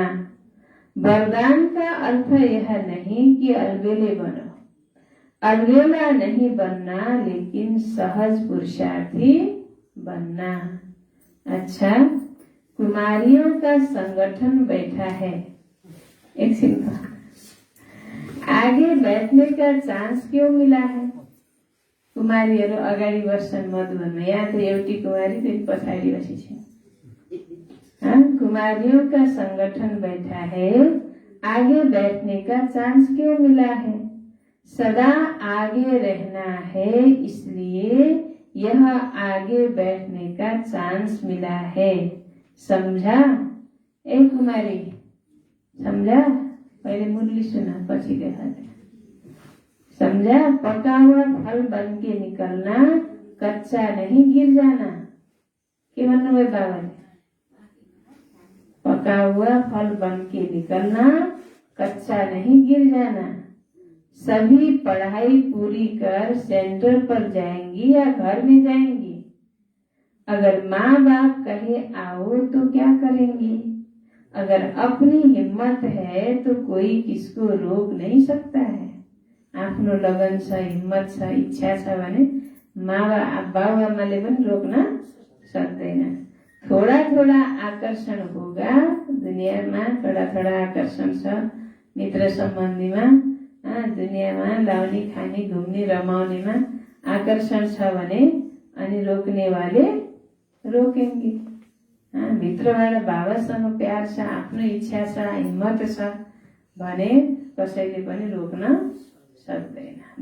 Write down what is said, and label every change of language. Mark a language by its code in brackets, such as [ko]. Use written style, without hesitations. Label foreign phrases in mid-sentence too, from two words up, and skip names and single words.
[hi] वरदान का अर्थ यह नहीं कि अलबेले बनो, अलबेला नहीं बनना, लेकिन सहज पुरुषार्थी बनना। अच्छा, कुमारियों का संगठन बैठा है। एक सिंपल, आगे बैठने का चान्स क्यों मिला है? [ne] कुमारीहरू अगाडि बस्छन् मधुवनमा। यहाँ त एउटी कुमारी फेरि पछाडि बसी छ। [hi] कुमारियों का संगठन बैठा है, आगे बैठने का चांस क्यों मिला है? सदा आगे रहना है, इसलिए यह आगे बैठने का चांस मिला है। समझा? ए कुमारी, समझा? पहले मुरली सुना, पछि देखा। समझा? पका हुआ फल बन के निकलना, कच्चा नहीं गिर जाना। [ne] के भन्नुभयो बाबाले? [hi] पका हुआ फल बन के निकलना, कच्चा नहीं गिर जाना। सभी पढ़ाई पूरी कर सेंटर पर जाएंगी या घर में जाएंगी? अगर माँ बाप कहे आओ तो क्या करेंगी? अगर अपनी हिम्मत है तो कोई किसको रोक नहीं सकता है। [ne] आफ्नो लगन छ, हिम्मत छ, इच्छा छ भने बाबुआमाले पनि रोक्न सक्दैन। [hi] थोड़ा थोड़ा आकर्षण होगा [ne] दुनियामा, [hi] थोड़ा थोड़ा [ne] आकर्षण छ मित्र सम्बन्धीमा, दुनियामा लाउने खाने घुम्ने रमाउनेमा आकर्षण छ भने अनि [hi] रोक्नेवाले रोकेंगे। [ne] भित्रबाट बाबासँग प्यार छ, आफ्नो इच्छा छ, हिम्मत छ भने कसैले पनि रोक्न सक्दैन।